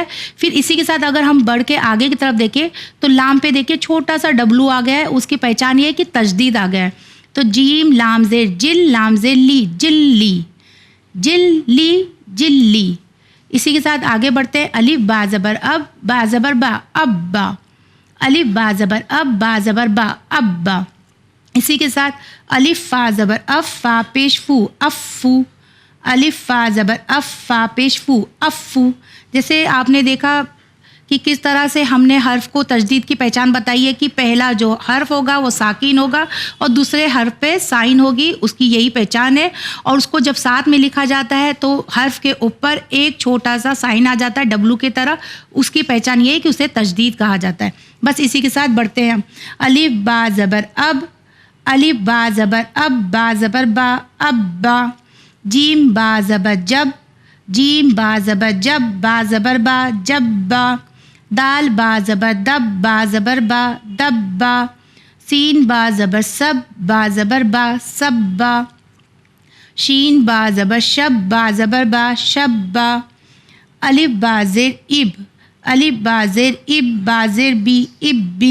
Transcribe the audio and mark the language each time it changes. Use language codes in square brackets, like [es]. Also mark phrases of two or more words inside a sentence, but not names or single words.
[ur] پھر اسی کے ساتھ اگر ہم بڑھ کے آگے کی طرف دیکھیں تو لام پہ دیکھیں چھوٹا سا ڈبلو آ گیا ہے، اس کی پہچان یہ ہے کہ تشدید آ گیا ہے۔ تو جیم لام زیر جل، لام زیر لی، جل لی، جل لی، جل لی۔ اسی کے ساتھ آگے بڑھتے ہیں، الف با زبر اب، با زبر با، اب با، الف با زبر اب، با زبر با، اب با۔ اسی کے ساتھ الف فا زبر اف، فا پیش فو، افو، الف فا زبر اف، فا پیش فو، افو۔ جیسے آپ نے دیکھا کہ کس طرح سے ہم نے حرف کو تشدید کی پہچان بتائی ہے کہ پہلا جو حرف ہوگا وہ ساکن ہوگا اور دوسرے حرف پہ سائن ہوگی، اس کی یہی پہچان ہے۔ اور اس کو جب ساتھ میں لکھا جاتا ہے تو حرف کے اوپر ایک چھوٹا سا سائن آ جاتا ہے ڈبلو کی طرح، اس کی پہچان یہ ہے کہ اسے تشدید کہا جاتا ہے۔ بس اسی کے ساتھ بڑھتے ہیں ہم، الف با زبر اب، الف با زبر اب، با زبر با، اب با۔ جیم با زبر جب، جیم با زبر جب، با زبر با، جب با۔ دال با زبر دب، با زبر با، دب با۔ سین با زبر سب، با زبر با، سب با۔ شین با زبر شب، با زبر با، شب با۔ الف با زیر اب، الف با زیر اب، با زیر بی، اب بی۔